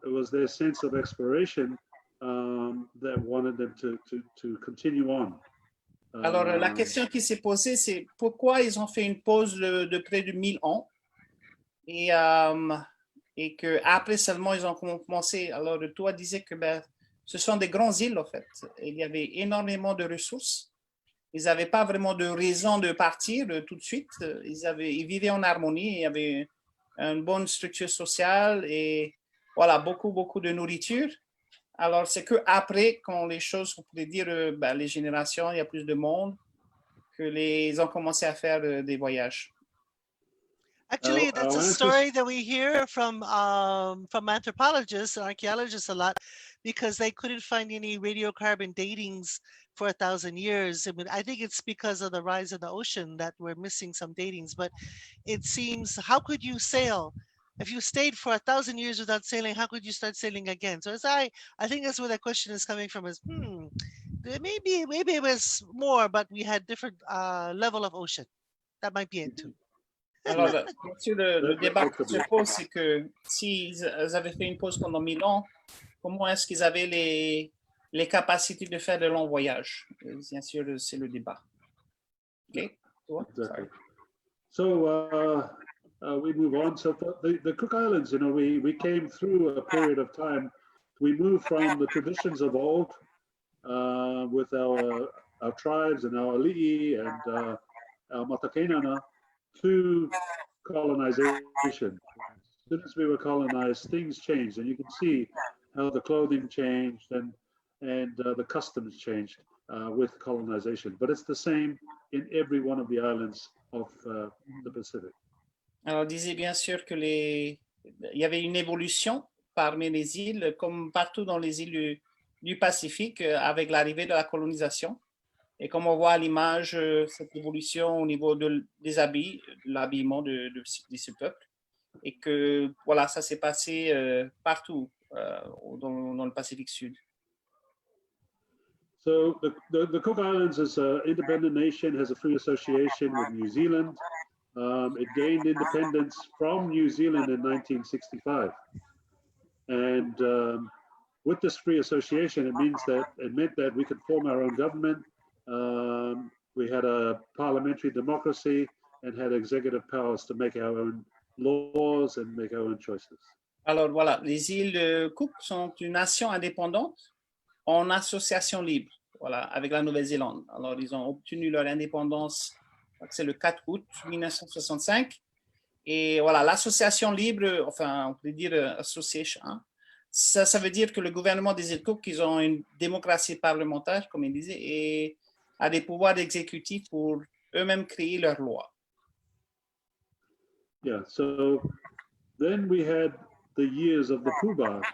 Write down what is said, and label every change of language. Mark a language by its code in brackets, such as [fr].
[en] It was their sense of exploration that wanted them to continue on. [fr] Alors, la question qui s'est posée, c'est pourquoi ils ont fait une pause de près de 1000 ans et qu'après seulement, ils ont commencé. Alors, toi disais que ce sont des grandes îles, en fait. Il y avait énormément de ressources. Ils n'avaient pas vraiment de raison de partir tout de suite. Ils vivaient en harmonie, il y avait une bonne structure sociale et voilà, beaucoup de nourriture. Alors, c'est qu'après, quand les choses, on pourrait dire, les générations, il y a plus de monde, ils ont commencé à faire des voyages. [en] Actually, that's a story that we hear from anthropologists and archaeologists a lot, because they couldn't find any radiocarbon datings for 1,000 years. I mean, I think it's because of the rise of the ocean that we're missing some datings, but it seems, how could you sail? If you stayed for 1,000 years without sailing, how could you start sailing again? So I think that's where that question is coming from, is, maybe it was more, but we had different level of ocean. That might be it too. [fr] Alors, bien sûr, le débat qui se pose, c'est que s'ils avaient fait une pause pendant 1000 ans, comment est-ce qu'ils avaient les capacités de faire de longs voyages? Bien sûr, c'est le débat. Okay? [en] Exactly. So we move on. So for the Cook Islands, we came through a period of time. We moved from the traditions of old with our tribes and our ali'i and our matakenana to colonization. As soon as we were colonized, things changed, and you can see how the clothing changed and the customs changed with colonization. But it's the same in every one of the islands of the Pacific. [fr] Alors, on disait bien sûr que il y avait une évolution parmi les îles, comme partout dans les îles du Pacifique, avec l'arrivée de la colonisation. Et comme on voit à l'image, cette évolution au niveau des habits, de l'habillement de ce peuple, et que voilà, ça s'est passé partout dans le Pacifique Sud. [en] So the Cook Islands is an independent nation, has a free association with New Zealand. It gained independence from New Zealand in 1965. And with this free association, it meant that we could form our own government. We had a parliamentary democracy and had executive powers to make our own laws and make our own choices. [fr] Alors voilà, les îles Cook sont une nation indépendante en association libre, voilà, avec la Nouvelle-Zélande. Alors ils ont obtenu leur indépendance, c'est le 4 août 1965. Et voilà, l'association libre, enfin on peut dire association, hein, ça veut dire que le gouvernement des îles Cook, ils ont une démocratie parlementaire, comme il disait, et a des pouvoirs exécutifs pour eux-mêmes créer leurs lois. [en] Yeah, so then we had the years of the Poobah.